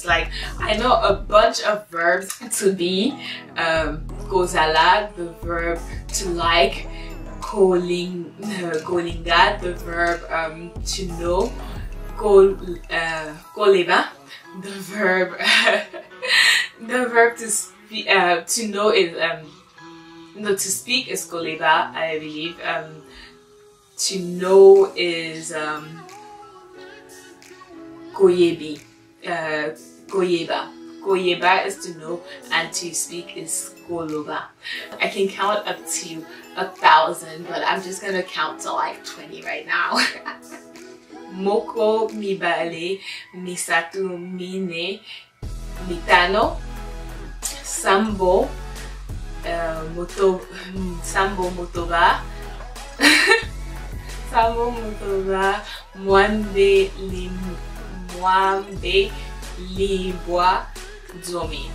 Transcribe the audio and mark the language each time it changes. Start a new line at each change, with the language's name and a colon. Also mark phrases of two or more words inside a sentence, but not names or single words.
English: Like, I know a bunch of verbs to be, kozala, the verb to like, kolinga, the verb to know, koleba, the verb to know is no, to speak is koleba, I believe. To know is koyebi, koyeba. Koyeba is to know, and to speak is koloba. I can count up to 1,000, but I'm just gonna count to like 20 right now.
Lingala: Moko, mibale, misatu, mine, mitano, sambo, sambo motoba, sambo motoba, mwambe libwa, zomi.